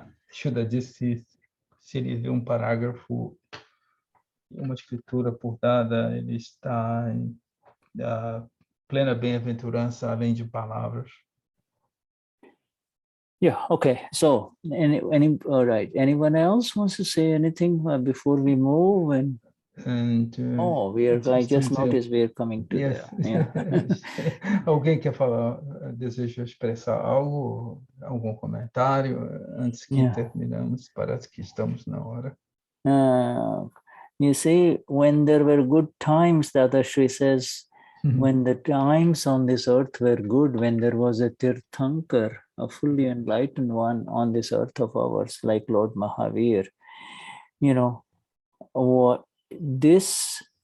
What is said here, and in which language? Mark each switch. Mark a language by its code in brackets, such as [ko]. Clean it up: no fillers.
[pt] Shuddha disse, se ele vê parágrafo, uma escritura por dada, ele está em plena bem-aventurança além de palavras. [en] Yeah, okay. So, all right. Anyone else wants to say anything before we move? I just noticed we are coming to there. Yeah. [pt] Alguém quer falar, deseja expressar algo, algum comentário antes que terminamos? Parece que estamos na hora. [en] You see, when there were good times, Dadashri says, when the times on this earth were good, when there was a Tirthankar, a fully enlightened one on this earth of ours, like Lord Mahavir, what this